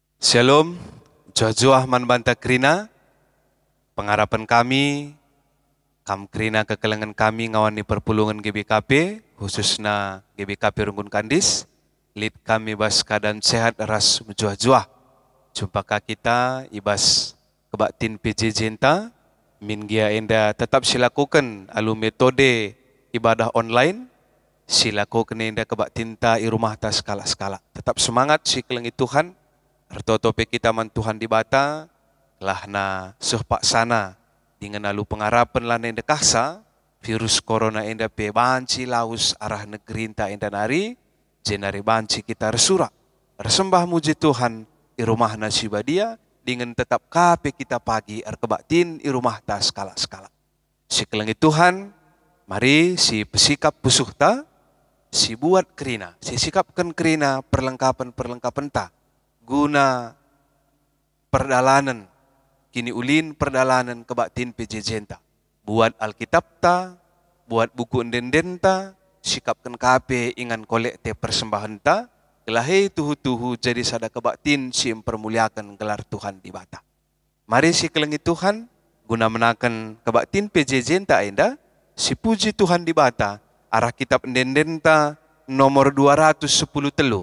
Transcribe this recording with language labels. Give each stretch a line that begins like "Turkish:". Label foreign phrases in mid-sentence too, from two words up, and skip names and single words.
Batak Karo: Shalom, Jojoah manbanta krina, pengharapan kami, kam krina kekelengan kami ngawani perpulungan GBKP, khususnya GBKP Runggun Kandis, lead kami bas keadaan sehat ras menjuah-juah. Jumpakah kita ibas kebaktin PJJ enta, min gia enda tetap silakukan alu metode ibadah online, silakukan enda kebaktin ta i rumah ta skala-skala. Tetap semangat si kelengi Tuhan. Artotope kita man Tuhan di bata, lah na suhpak sana, dengan alu pengarapan lah enda kahsa, virus corona enda pe banci laus arah negeri enta enda nari, jenari banci kita resura, resembah muji Tuhan, i rumah nasiba dia, dengan tetap kape kita pagi, kebaktin i rumah ta skala-skala. Si kelengi Tuhan, mari si pesikap pusuh ta, si buat kerina, si sikapkan kerina perlengkapan ta, guna perdalanan, kini ulin perdalanan kebaktin PJJ enta. Buat Alkitab ta, buat buku enden ta, sikapkan kape ingan kolekte persembahan ta, kelahi tuhu-tuhu jadi sada kebaktin si mempermuliakan gelar Tuhan di bata. Mari si kelengi Tuhan, guna menakan kebaktin PJJ enta enda, si puji Tuhan di bata, arah kitab enden ta nomor 210 telu.